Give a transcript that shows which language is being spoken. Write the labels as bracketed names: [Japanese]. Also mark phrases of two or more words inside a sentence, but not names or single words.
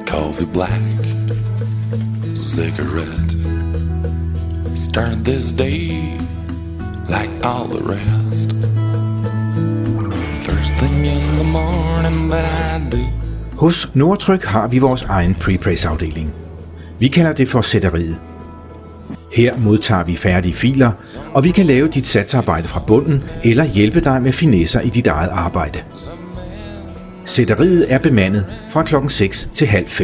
[English] velvet black cigarette. Start this day like all the rest. First thing in the morning that I do. [Danish] Hos Nordtryk har vi vores egen prepress-afdeling. Vi kalder det for sætteriet. Her modtager vi færdige filer, og vi kan lave dit satsarbejde fra bunden eller hjælpe dig med finesser i dit eget arbejde. Sætteriet er bemandet fra klokken 6 til halv 5.